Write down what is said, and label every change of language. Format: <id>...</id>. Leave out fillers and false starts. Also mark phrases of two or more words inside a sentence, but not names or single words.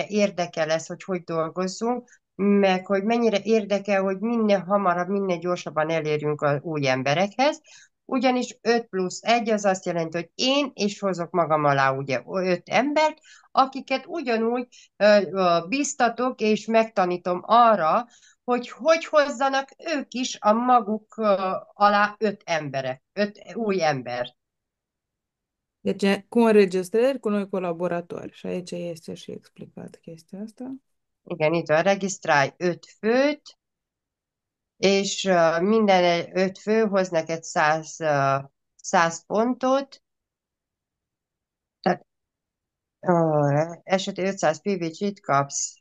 <hu>érdekel ez, hogy dolgozzunk, meg hogy mennyire érdekel, hogy minél hamarabb, minél gyorsabban elérjünk az új emberekhez, ugyanis 5+1 az azt jelenti, hogy én és hozok magam alá ugye 5 embert, akiket ugyanúgy biztatok és megtanítom arra, hogy hozzanak ők is a maguk alá 5 emberek, 5 új embert.</hu> <ro>Deci, cu înregistrări cu noi colaboratori. Și aici este și explicat chestia asta.</ro> <hu>Igen, itt van, regisztrálj 5 főt, és minden 5 fő hoz neked 100 pontot, tehát esetleg 500 PVG-t kapsz.</hu>